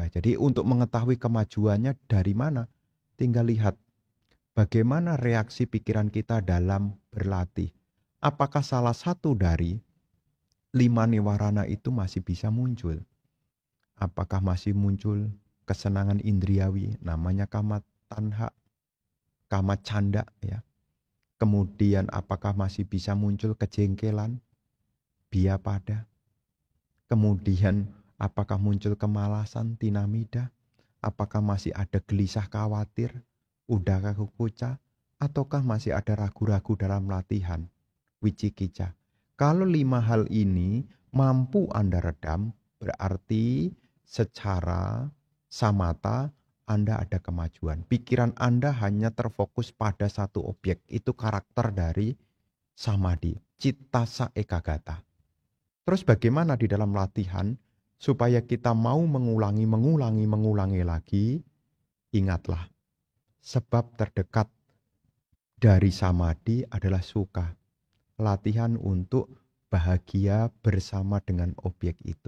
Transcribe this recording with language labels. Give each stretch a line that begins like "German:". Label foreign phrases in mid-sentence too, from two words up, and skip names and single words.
Indonesian: Jadi untuk mengetahui kemajuannya dari mana, tinggal lihat bagaimana reaksi pikiran kita dalam berlatih. Apakah salah satu dari 5 niwarana itu masih bisa muncul? Apakah masih muncul kesenangan indriawi, namanya
Pali: kama tanha, kama canda
Indonesian: ya. Kemudian apakah masih bisa muncul kejengkelan, biapada. Kemudian apakah muncul kemalasan, tinamida. Apakah masih ada gelisah khawatir,
Pali: udaka kukuca.
Indonesian: Ataukah masih ada ragu-ragu dalam latihan, wicikica. Kalau 5 hal ini mampu Anda redam, berarti secara samatha Anda ada kemajuan. Pikiran Anda hanya terfokus pada satu objek. Itu karakter dari samadhi,
Pali: cittasa ekagata.
Indonesian: Terus bagaimana di dalam latihan supaya kita mau mengulangi lagi? Ingatlah, sebab terdekat dari samadhi adalah suka. Latihan untuk bahagia bersama dengan objek itu.